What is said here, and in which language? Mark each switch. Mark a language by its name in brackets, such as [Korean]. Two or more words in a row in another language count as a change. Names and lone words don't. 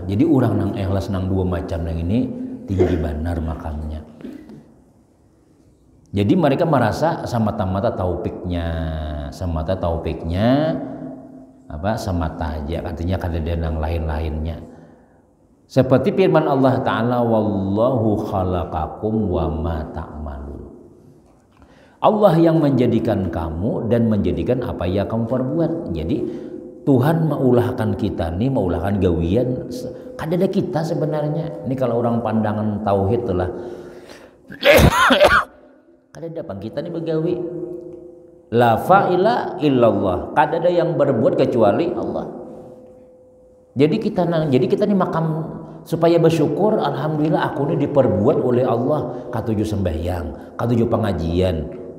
[Banjar] Jadi orang nang ikhlas nang dua macam nang ini tinggi benar makamnya. Jadi mereka merasa semata-mata taufiknya semata aja artinya kada ada nang lain-lainnya. Seperti firman [Arabic] الله تعالى والله خلقكم وما تعملون. [Indonesian] Allah yang menjadikan kamu dan menjadikan apa yang kamu perbuat. [Banjar] Jadi Tuhan maulahkan kita nih, maulahkan gawian. Kada ada kita sebenarnya. Ini kalau orang pandangan tauhid lah. Kada ada bang kita nih begawi. [Arabic] لا فاعل إلا الله. [Banjar] Kada ada yang berbuat kecuali Allah. Jadi kita nih makam supaya bersyukur alhamdulillah aku ini diperbuat oleh Allah katuju sembahyang, katuju pengajian.